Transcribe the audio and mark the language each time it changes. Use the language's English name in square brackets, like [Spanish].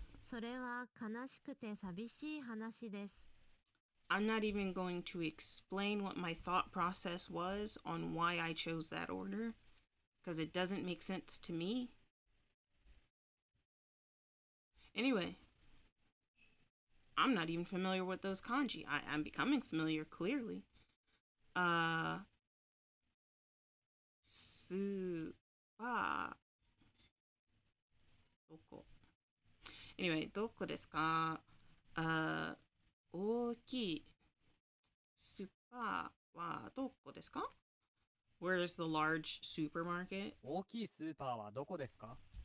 [Japanese] それは悲しくて寂しい話です。 [English] I'm not even going to explain what my thought process was on why I chose that order, because it doesn't make sense to me. Anyway, I'm not even familiar with those kanji. I'm becoming familiar clearly. [Japanese] Su wa doko. Anyway, doko desu ka? Ookii supa wa doko desu ka? [English] Where is the large supermarket? [Japanese] 大きいスーパーはどこですか？